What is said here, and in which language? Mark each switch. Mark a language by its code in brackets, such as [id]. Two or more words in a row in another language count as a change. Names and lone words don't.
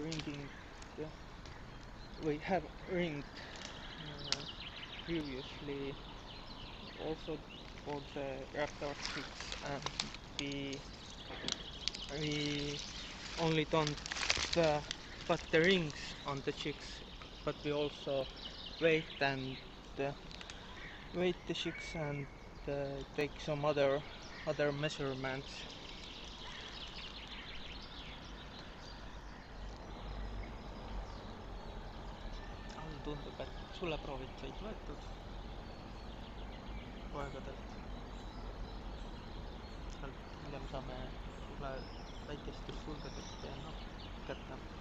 [en] we have ringed previously also for the raptor chicks, and we only don't put the rings on the chicks, but we also weight the chicks and take some other measurements. [et] Tundub, et suleproovid said võetud poegadelt. Hiljem saame sule väikestest hulgadest DNA kätte.